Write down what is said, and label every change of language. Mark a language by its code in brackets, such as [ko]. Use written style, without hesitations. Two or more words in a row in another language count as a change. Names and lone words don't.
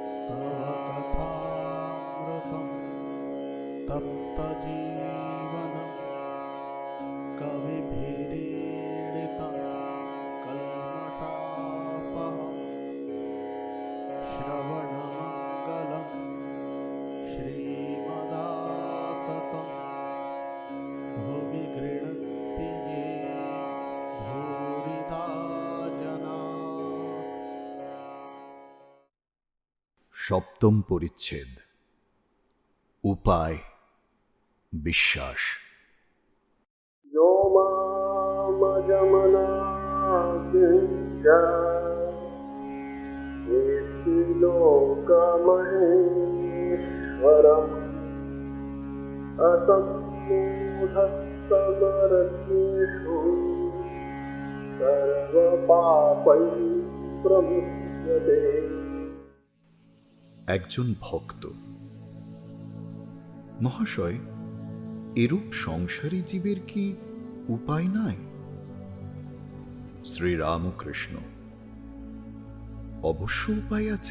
[sa] तव कथामृतं तप्तजीवनं कविभिरीडितं कल्मषापहं श्रवणमङ्गलं श्रीमदाततं भुवि गृह्णन्ति ये भूरिदा जना। [bn] সপ্তম পরিচ্ছেদ। উপায় বিশ্বাস। [sa] यो मामजमनाकिञ्च वेत्ति लोकमहेश्वरम् असम्मूढः समरथेषु सर्वपापैः प्रमुच्यते। [bn] একজন ভক্ত: মহাশয়, এরূপ সংসারী জীবের কি উপায় নাই? শ্রীরামকৃষ্ণ: অবশ্য উপায় আছে।